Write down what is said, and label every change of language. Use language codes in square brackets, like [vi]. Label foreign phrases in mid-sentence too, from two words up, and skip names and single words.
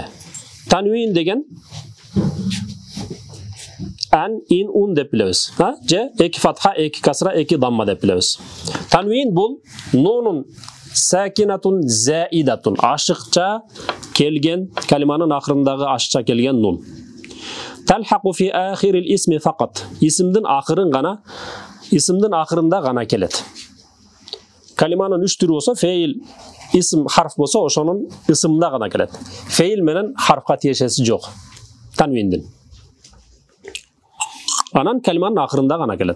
[ky] Танвин деген ан, ин, ун деп билебиз. Же эки фатха, эки касра, эки дамма деп билебиз. Танвин бул [ar] نون ساكنة زائدة, [ky] ашыкча келген, калиманын акырындагы ашыкча келген нун. [ar] تلحق في آخر الاسم فقط. [ky] Исимдин акырында гана келет. Калиманын 3 түрү болсо, феил, исим, харф болсо, ошонун исиминде гана келет. Феил менен харфка тиешеси жок. Танвиндин. Анан калиманын акырында гана келет.